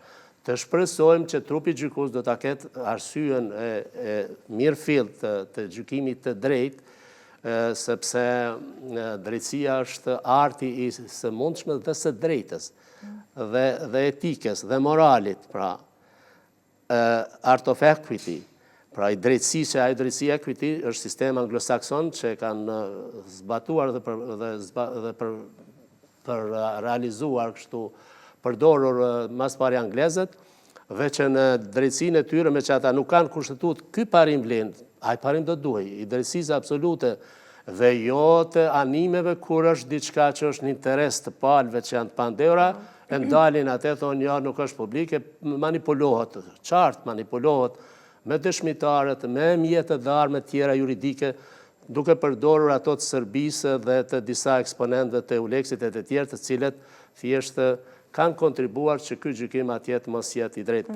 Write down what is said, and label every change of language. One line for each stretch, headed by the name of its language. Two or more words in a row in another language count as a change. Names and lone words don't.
Albanian: Të shpresojmë që trupi gjykus do ta ketë arsyen e mirëfillt të gjykimit të drejtë, sepse drejtësia është arti i së mundshme dhe së drejtës, dhe etikës, dhe moralit, pra
English: art of equity,
Albanian: pra i drejtësi që ai drejtësi equity është sistem anglosakson që kanë zbatuar dhe për realizuar kështu përdorur mas pari anglezët, dhe që në drejtësinë e tyre me që ata nuk kanë kushtetut, ky parim vlen, ai parim do duhej, i drejtësisë absolute, dhe jo të animeve kur është diçka që është në interes të palëve që janë të pandehura, e ndalin atë thonë ja nuk është publike, manipulohet, qartë manipulohet me dëshmitarët, me mjetët dhe armë tjera juridike, duke përdorur ato të Serbisë dhe të disa eksponentëve të Euleksit e të tjerë të cilët thjeshtë kanë kontribuar që ky gjykim atje të mos jetë i drejtë.